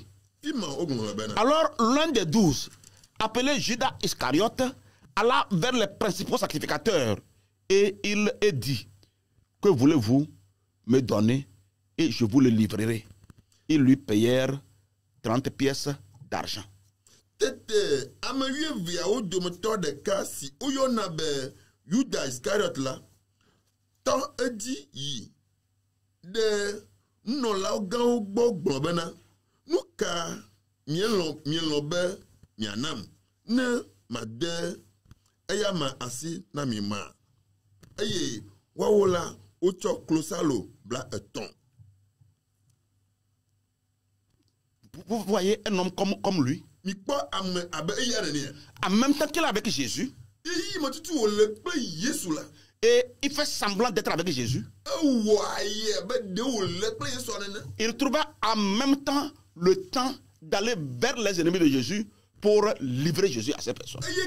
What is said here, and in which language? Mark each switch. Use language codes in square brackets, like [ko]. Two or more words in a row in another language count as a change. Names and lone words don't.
[fr] Alors, l'un des 12, appelé Judas Iscariote, alla vers les principaux sacrificateurs et il est dit, que voulez-vous me donner et je vous le livrerai. Ils lui payèrent 30 pièces d'argent. [ee] Tete amewie viawo dometɔ ɖeka si woyɔna be Judas Iscariot la tɔ edzi yi ɖe nunɔlawo gãwo gbɔ gblɔ bena nu ka mielɔ be mianam ne made eya ma asi na mi ma eye wawo la wotsɔ klosalo bla etɔ̃. [fr] Vous voyez un homme comme lui. En même temps qu'il est avec Jésus. Et il fait semblant d'être avec Jésus. Il trouva en même temps le temps d'aller vers les ennemis de Jésus pour livrer Jésus à ces personnes.